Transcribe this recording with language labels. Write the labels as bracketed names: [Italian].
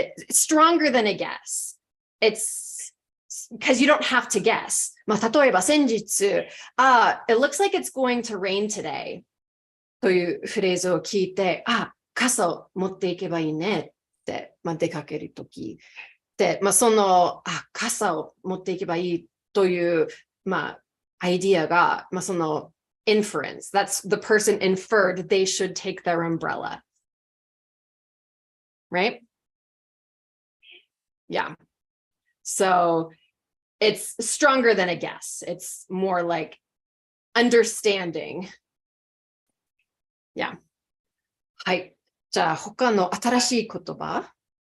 [English] Stronger than a guess. It's because you don't have to guess. [Japanese] 例えば先日、 [English] it looks like it's going to rain today [Japanese] というフレーズを聞いて、傘を持っていけばいいねって、出かけるときで、その、傘を持っていけばいいという、idea が、その inference. [English] That's the person inferred they should take their umbrella. Right? Yeah. So it's stronger than a guess. It's more like understanding. Yeah. はい。 [Japanese] じゃあ他の新しい言葉。